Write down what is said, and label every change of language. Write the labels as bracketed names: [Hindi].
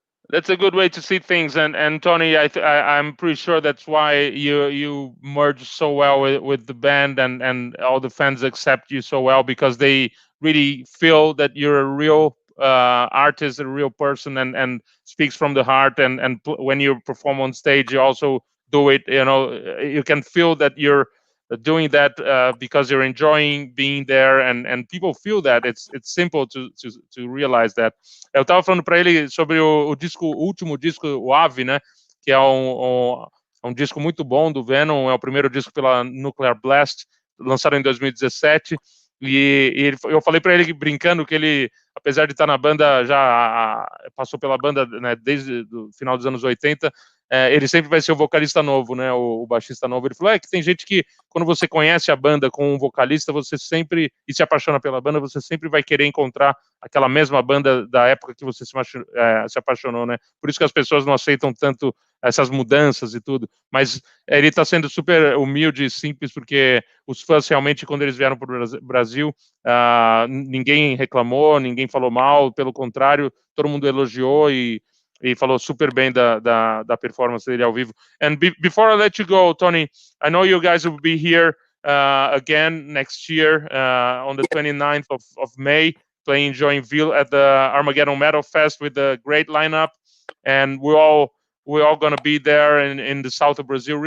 [English] That's a good way to see things, and Tony, I'm pretty sure that's why you merge so well with the band, and all the fans accept you so well, because they really feel that you're a real artist, a real person, and speaks from the heart. And when you perform on stage, you also do it. You know, you can feel that you're doing that because you're enjoying being there, and people feel that. It's simple to realize that. [Portuguese] Eu estava falando para ele sobre o último disco, o Ave, né? Que é um disco muito bom do Venom. É o primeiro disco pela Nuclear Blast, lançado em 2017. Eu falei para ele, brincando, que ele, apesar de estar na banda, já passou pela banda, né, desde o final dos anos 80, ele sempre vai ser o vocalista novo, né, o baixista novo. Ele falou que tem gente que, quando você conhece a banda com um vocalista, você sempre, e se apaixona pela banda, você sempre vai querer encontrar aquela mesma banda da época que você se apaixonou, né? Por isso que as pessoas não aceitam tanto essas mudanças e tudo. Mas ele está sendo super humilde e simples, porque os fãs realmente, quando eles vieram para o Brasil, ninguém reclamou, ninguém falou mal, pelo contrário, todo mundo elogiou e falou super bem da performance dele ao vivo. [English] And before I let you go, Tony, I know you guys will be here again next year on the 29th of May, playing Joinville at the Armageddon Metal Fest with a great lineup, and we're all going to be there in the south of Brazil.